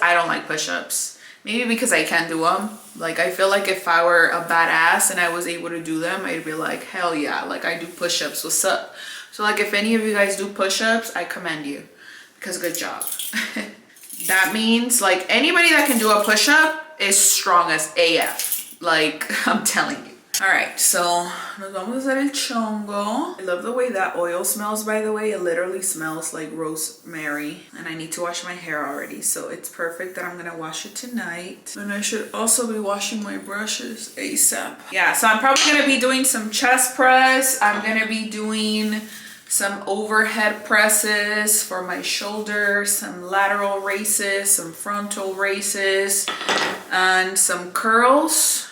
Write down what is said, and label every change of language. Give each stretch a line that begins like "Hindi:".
English: I don't like push-ups. Maybe because I can't do them. Like I feel like if I were a badass and I was able to do them, I'd be like, hell yeah, like I do push-ups, what's up? So like if any of you guys do push-ups, I commend you because good job. That means like anybody that can do a push-up is strong as AF. Like I'm telling you. All right, so
Spanish: nos vamos a hacer el chongo.
English: I love the way that oil smells, by the way. It literally smells like rosemary. And I need to wash my hair already, so it's perfect that I'm gonna wash it tonight. And I should also be washing my brushes ASAP. Yeah, so I'm probably gonna be doing some chest press. I'm gonna be doing some overhead presses for my shoulders, some lateral raises, some frontal raises, and some curls.